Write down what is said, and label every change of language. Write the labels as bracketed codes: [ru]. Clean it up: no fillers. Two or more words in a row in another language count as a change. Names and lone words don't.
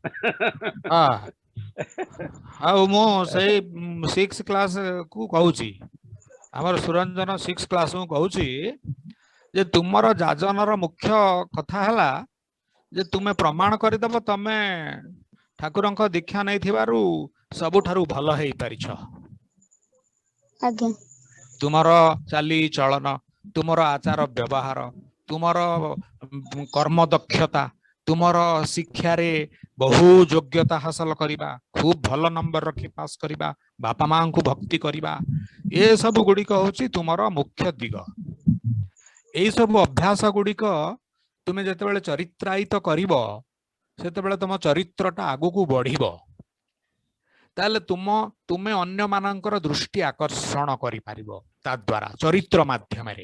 [or] ଆଉ ମୁଁ ସେଇ 6 କ୍ଲାସ କୁ କହୁଛି ଆମର ସୁରଞ୍ଜନ 6 କ୍ଲାସ ମୁଁ କହୁଛି ଯେ ତୁମର ଯାଜନର ମୁଖ୍ୟ କଥା ହେଲା ଯେ ତୁମେ ପ୍ରମାଣ କରିଦେବ ତମେ ଠାକୁରଙ୍କ ଦୀକ୍ଷା ନେଇଥିବାରୁ ସବୁଠାରୁ ଭଲ ହେଇପାରିଛ ଆଜ୍ଞା ତୁମର ଚାଲି ଚଳନ, ତୁମର ଆଚାର ବ୍ୟବହାର, ତୁମର କର୍ମ ଦକ୍ଷତା, ତୁମର ଶିକ୍ଷା ରେ ବହୁ ଯୋଗ୍ୟତା ହାସଲ କରିବା, ଖୁବ୍ ଭଲ ନମ୍ବର ରଖି ପାସ୍ କରିବା, ବାପା ମା କୁ ଭକ୍ତି କରିବା, ଏ ସବୁ ଗୁଡ଼ିକ ହେଉଛି ତୁମର ମୁଖ୍ୟ ଦିଗ। ଏଇ ସବୁ ଅଭ୍ୟାସ ଗୁଡ଼ିକ ତୁମେ ଯେତେବେଳେ ଚରିତ୍ରାୟିତ କରିବ ସେତେବେଳେ ତୁମ ଚରିତ୍ରଟା ଆଗକୁ ବଢ଼ିବ, ତାହେଲେ ତୁମେ ଅନ୍ୟ ମାନଙ୍କର ଦୃଷ୍ଟି ଆକର୍ଷଣ କରି ପାରିବ ତା ଦ୍ୱାରା ଚରିତ୍ର ମାଧ୍ୟମ ରେ।